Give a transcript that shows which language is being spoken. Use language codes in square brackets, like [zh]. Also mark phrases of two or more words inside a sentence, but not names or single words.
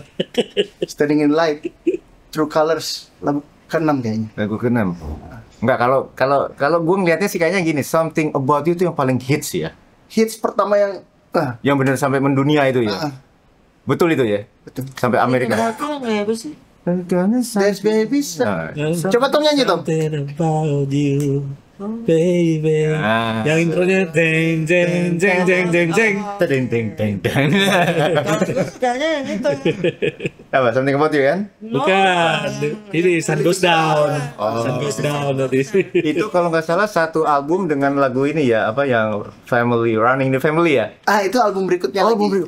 [id] Standing in the Light, True Colors, lagu ke-6 kayaknya. Lagu ke-6. Enggak, kalau gue ngeliatnya sih kayaknya gini, Something About You itu yang paling hits ya. Hits pertama yang Yang benar sampai mendunia itu ya. Betul itu ya? betul. Sampai Amerika. Aku nggak apa sih? Dance Baby. Nah, Coba Tom nyanyi Tom. [en] Something about you, baby. [id] Ah. Yang intronya jeng jeng jeng jeng jeng jeng. Teng teng teng teng. Kalau gue sukanya yang itu. Apa? Something About You kan? Bukan, ini Sun Goes Down. Sun Goes Down tadi. Itu kalau nggak salah satu album dengan lagu ini ya, apa yang Family, Running the Family ya? Itu album berikutnya lagi.